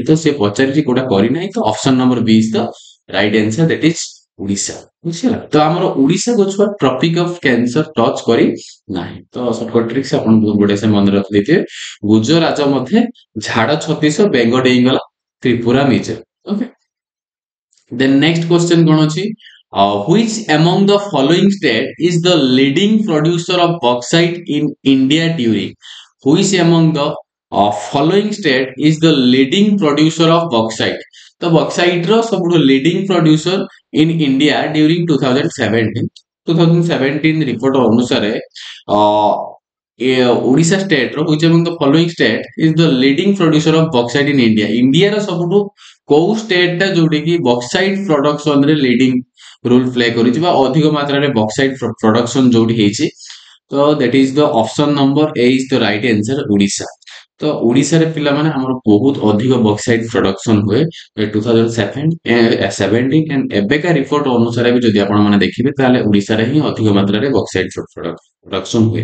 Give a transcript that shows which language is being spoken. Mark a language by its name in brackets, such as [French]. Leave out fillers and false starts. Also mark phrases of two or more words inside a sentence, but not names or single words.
[Odia] ତ ସେ ପଚାରିଛି କୋଉଟା କରିନାହିଁ, ତ [English] option number B is the right answer, that is Odisha. [Odia] ବୁଝିଲା, ତ ଆମର ଓଡିଶାକୁ ଛୁଆ [English] tropic of cancer touch [Odia] କରି ନାହିଁ। ତ [English] shortcut tricks [Odia] ଆପଣ ବହୁତ ବଢିଆ ସେ ମନେ ରଖିଦେଇଥିବେ। ଗୁଜରାଟ ମଧ୍ୟ ଝାଡ ଛତିଶ ବେଙ୍ଗ ଡେଇଁଗଲା ତ୍ରିପୁରା ମିଜୋ। [English] ଓକେ, then next question [Odia] କଣ ଅଛି, [English] which among the following state is the leading producer of bauxite in India during, which among the following state is the leading producer of bauxite? ତ bauxite [Odia] ର ସବୁଠୁ [English] leading producer in India during 2017 [Odia] ରିପୋର୍ଟ ଅନୁସାରେ ଓଡିଶା ଷ୍ଟେଟ ର [English] which among the following state is the leading producer of bauxite in India? [Odia] ଇଣ୍ଡିଆର ସବୁଠୁ କୋଉ ଷ୍ଟେଟ ଟା ଯୋଉଠି କି [English] bauxite production [Odia] ରେ [English] leading role play [Odia] କରିଛି ବା ଅଧିକ ମାତ୍ରାରେ [English] bauxite production [Odia] ଯୋଉଠି ହେଇଛି, ତ [English] that is the option number A is the right answer [Odia] ଓଡିଶା। ତ ଓଡିଶାରେ ପିଲାମାନେ ଆମର ବହୁତ ଅଧିକ [English] bauxite production [Odia] ହୁଏ 2017 ଏଣ୍ଡ ଏବେକା ରିପୋର୍ଟ ଅନୁସାରେ ବି ଯଦି ଆପଣ ମାନେ ଦେଖିବେ ତାହେଲେ ଓଡିଶାରେ ହିଁ ଅଧିକ ମାତ୍ରାରେ [English] bauxite production [Odia] ହୁଏ।